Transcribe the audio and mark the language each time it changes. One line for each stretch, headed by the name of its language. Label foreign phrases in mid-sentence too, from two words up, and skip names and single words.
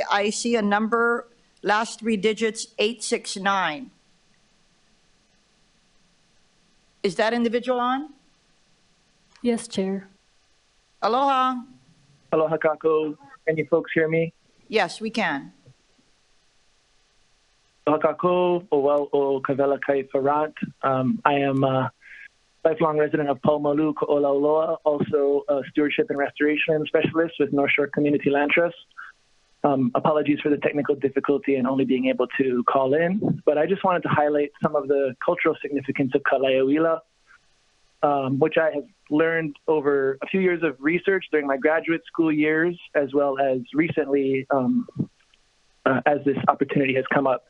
English: I see a number, last 3 digits, 869. Is that individual on? Yes, Chair. Aloha.
Hawaiian: Aloha kako.
English: Can you folks hear me? Yes, we can.
Hawaiian: Aloha kako, o wau o Kavela Kai Farant.
English: I am a lifelong resident of Paumalu, Ko'olauloa, also a stewardship and restoration specialist with North Shore Community Land Trust. Apologies for the technical difficulty and only being able to call in, but I just wanted to highlight some of the cultural significance of Kalaiawila, which I have learned over a few years of research during my graduate school years, as well as recently as this opportunity has come up.